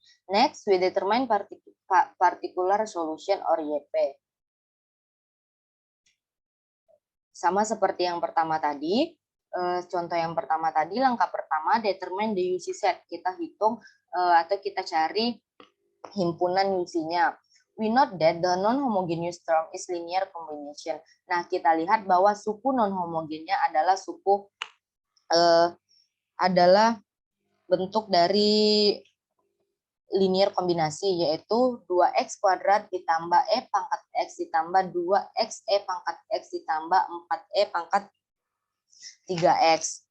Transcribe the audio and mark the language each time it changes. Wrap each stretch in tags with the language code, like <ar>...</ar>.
<en>Next, we determine particular solution or YP.</en> <id>Sama seperti yang pertama tadi, contoh yang pertama tadi, langkah pertama</id> <en>determine the UC set.</en> <id>Kita hitung atau kita cari himpunan UC-nya.</id> <en>We note that the non-homogeneous term is linear combination.</en> <id>Nah, kita lihat bahwa suku non-homogennya adalah adalah bentuk dari linear kombinasi, yaitu 2X kuadrat ditambah E pangkat X ditambah 2X E pangkat X ditambah 4E pangkat 3X.</id>